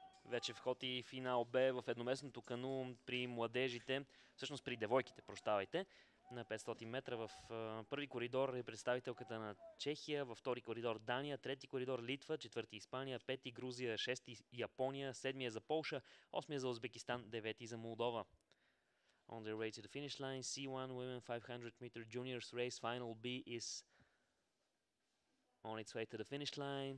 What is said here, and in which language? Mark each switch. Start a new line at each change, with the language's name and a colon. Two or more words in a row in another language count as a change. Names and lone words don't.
Bulgarian: Вече вход и финал Б в едноместното кану при младежите, всъщност при девойките, прощавайте, на 500 метра. В първи коридор е представителката на Чехия, във втори коридор Дания, трети коридор Литва, четвърти Испания, пети Грузия, шести Япония, седми е за Полша, осми е за Узбекистан, девети за Молдова.
English: On their way to the finish line, C1 Women 500 meter juniors race final B is on its way to the finish line.